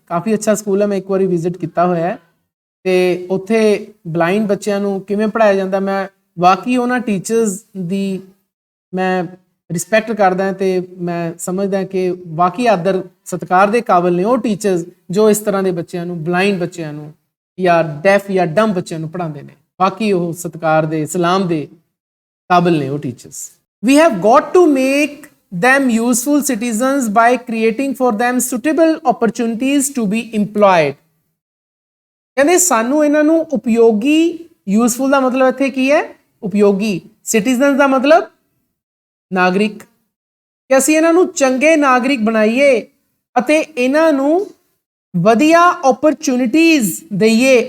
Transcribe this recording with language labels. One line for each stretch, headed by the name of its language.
Punjabi: ਕਾਫੀ ਅੱਛਾ ਸਕੂਲ ਹੈ, ਮੈਂ ਇੱਕ ਵਾਰੀ ਵਿਜ਼ਿਟ ਕੀਤਾ ਹੋਇਆ ਹੈ। ਤੇ ਉੱਥੇ ਬਲਾਈਂਡ ਬੱਚਿਆਂ ਨੂੰ ਕਿਵੇਂ ਪੜ੍ਹਾਇਆ ਜਾਂਦਾ, ਮੈਂ ਵਾਕਈ ਉਹਨਾਂ ਟੀਚਰਸ ਦੀ ਮੈਂ ਰਿਸਪੈਕਟ ਕਰਦਾ ਤੇ ਮੈਂ ਸਮਝਦਾ ਕਿ ਵਾਕਈ ਆਦਰ ਸਤਿਕਾਰ ਦੇ ਕਾਬਿਲ ਨੇ ਉਹ ਟੀਚਰਸ ਜੋ ਇਸ ਤਰ੍ਹਾਂ ਦੇ ਬੱਚਿਆਂ ਨੂੰ, ਬਲਾਈਂਡ ਬੱਚਿਆਂ ਨੂੰ ਜਾਂ ਡੈਫ ਜਾਂ ਡੰਬ ਬੱਚਿਆਂ ਨੂੰ ਪੜ੍ਹਾਉਂਦੇ ਨੇ। ਵਾਕਈ ਉਹ ਸਤਿਕਾਰ ਦੇ, ਸਲਾਮ ਦੇ ਕਾਬਿਲ ਨੇ ਉਹ teachers.
English: We have got to make them useful citizens by creating for them suitable opportunities to be employed।
Punjabi: ਕਹਿੰਦੇ ਸਾਨੂੰ ਇਹਨਾਂ ਨੂੰ ਉਪਯੋਗੀ, ਯੂਜ਼ਫੁਲ ਦਾ ਮਤਲਬ ਇੱਥੇ ਕੀ ਹੈ? ਉਪਯੋਗੀ। ਸਿਟੀਜ਼ਨਸ ਦਾ ਮਤਲਬ ਨਾਗਰਿਕ। ਕਿ ਅਸੀਂ ਇਹਨਾਂ ਨੂੰ ਚੰਗੇ ਨਾਗਰਿਕ ਬਣਾਈਏ ਅਤੇ ਇਹਨਾਂ ਨੂੰ ਵਧੀਆ ਓਪਰਚੁਨਿਟੀਜ਼ ਦਈਏ।